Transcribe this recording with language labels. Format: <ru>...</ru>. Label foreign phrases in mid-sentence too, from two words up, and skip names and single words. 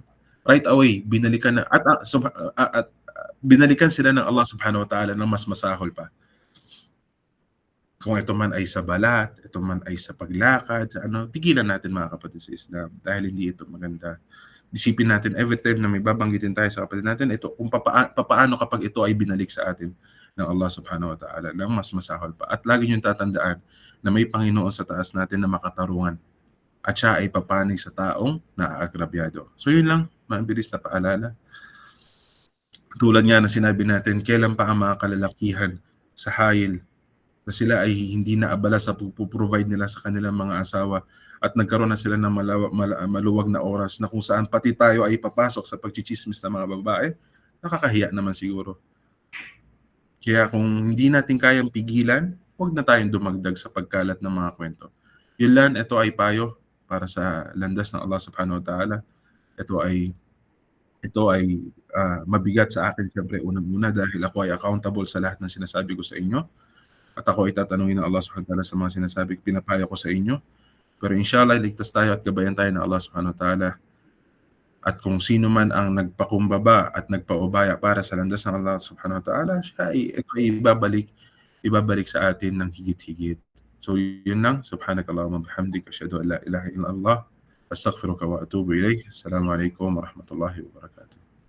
<tl>Right away, binalikan na binalikan sila ng Allah</tl> <ar>سبحانه وتعالى</ar> <tl>ng mas masahol pa. Kung ito man ay sa balat, ito man ay sa paglakad, sa ano, tigilan natin mga kapatid sa Islam dahil hindi ito maganda. Isipin natin every time na may babanggitin tayo sa kapatid natin, ito kung papaano kapag ito ay binalik sa atin ng Allah</tl> <ar>سبحانه وتعالى</ar> <tl>lang mas masahol pa. At lagi niyong tatandaan na may Panginoon sa taas natin na makatarungan at siya ay papani sa taong naaagrabyado. So yun lang, mabilis na paalala. Tulad nga na sinabi natin, kailan pa ang mga kalalakihan sa hayil na sila ay hindi naabala sa provide nila sa kanilang mga asawa at nagkaroon na sila ng maluwag na oras na kung saan pati tayo ay papasok sa pagchichismis ng mga babae, nakakahiya naman siguro. Kaya kung hindi natin kayang pigilan, huwag na tayong dumagdag sa pagkalat ng mga kwento. Yun lang, ito ay payo para sa landas ng Allah</tl> <ar>سبحانه وتعالى.</ar> <tl>Ito ay mabigat sa akin siyempre unang-una dahil ako ay accountable sa lahat ng sinasabi ko sa inyo. At ako ay tatanungin ng Allah</tl> <ar>سبحانه وتعالى</ar> <tl>sa mga sinasabi pinapaya ko sa inyo. Pero inshallah, ligtas tayo at gabayan tayo ng Allah</tl> <ar>سبحانه وتعالى.</ar> <tl>At kung sino man ang nagpakumbaba at nagpaubaya para sa landas ng Allah</tl> <ar>سبحانه وتعالى,</ar> <tl>siya ay ibabalik sa atin ng higit-higit. So yun lang.</tl> <ar>سبحانك اللهم بحمدك أشهد أن لا إله إلا الله أستغفرك وأتوب إليك. السلام عليكم ورحمة الله وبركاته.</ar>